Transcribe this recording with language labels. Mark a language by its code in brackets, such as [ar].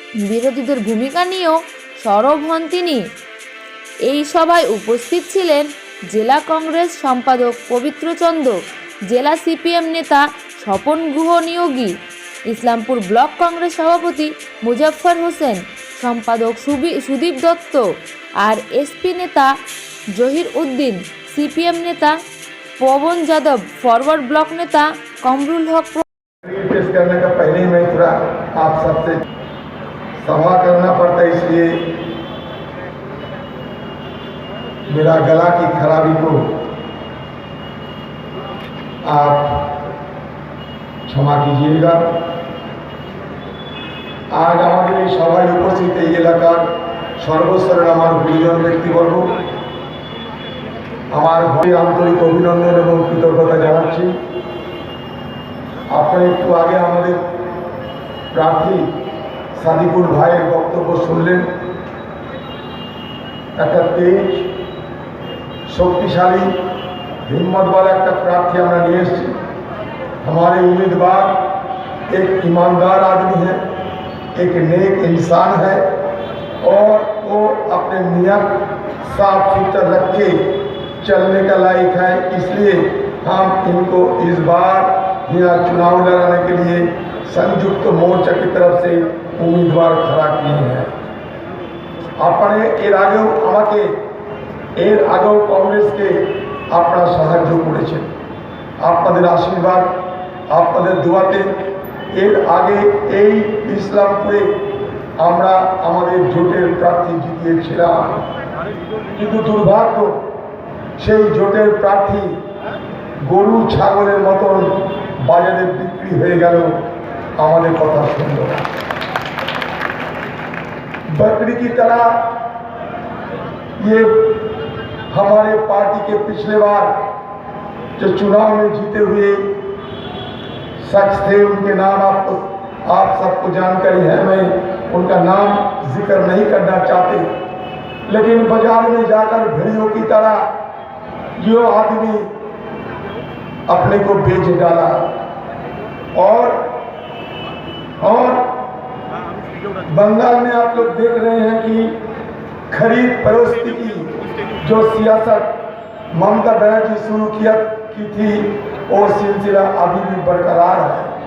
[bn] বিরোধীদের ভূমিকা নিয়েও সরব হন তিনি। এই সভায় উপস্থিত ছিলেন জেলা কংগ্রেস সম্পাদক পবিত্র চন্দ্র, জেলা সিপিএম নেতা স্বপন গুহ নিয়োগী, ইসলামপুর ব্লক কংগ্রেস সভাপতি মুজাফফর হোসেন, সম্পাদক সুদীপ দত্ত আর এসপি নেতা জহির উদ্দিন, সিপিএম নেতা পবন যাদব, ফরওয়ার্ড ব্লক নেতা কমরুল হক। [hi] पेश करने का पहले ही मैं थोड़ा आप सबसे सभा करना पड़ता, इसलिए मेरा गला की खराबी को आप क्षमा कीजिएगा। आज [bn] আমাদের এই সভায় উপস্থিত এই এলাকার সর্বস্তরের আমার গুরুজন ব্যক্তিবর্গ, আমার আন্তরিক অভিনন্দন এবং কৃতজ্ঞতা জানাচ্ছি। আপনারা একটু আগে আমাদের প্রার্থী সাদিকুল ভাইয়ের বক্তব্য শুনলেন। একটা তেজ, শক্তিশালী, [hi] हिम्मतवाला [bn] একটা प्रार्थी আমরা নিয়ে এসেছি। [hi] हमारे उम्मीदवार एक ईमानदार आदमी है, एक नेक इंसान है और वो अपने नियत साफ सुथरा रख के चलने का लायक है। इसलिए हम इनको इस बार यहाँ चुनाव लड़ाने के लिए संयुक्त मोर्चा की तरफ से उम्मीदवार खड़ा किए हैं। आपने [bn] এর আগেও কংগ্রেসকে আপনারা সাহায্য করেছেন। আপনাদের আশীর্বাদ, আপনাদের দোয়াতে এর আগে এই ইসলামপুরে আমরা আমাদের জোটের প্রার্থী জিতিয়েছিলাম, কিন্তু দুর্ভাগ্য সেই জোটের প্রার্থী গরু ছাগলের মতন বাজারে বিক্রি হয়ে গেল, আমাদের কথা শুনল না। [hi] बकरी की तरह ये हमारे पार्टी के पिछले बार जो चुनाव में जीते हुए शख्स थे, उनके नाम आप सबको जानकारी है, मैं उनका नाम जिक्र नहीं करना चाहते, लेकिन बाजार में जाकर भेड़ियों की तरह जो आदमी अपने को बेच डाला और बंगाल में आप लोग देख रहे हैं कि खरीद फरोख्त की जो सियासत ममता बनर्जी शुरू की थी वो सिलसिला अभी भी बरकरार है।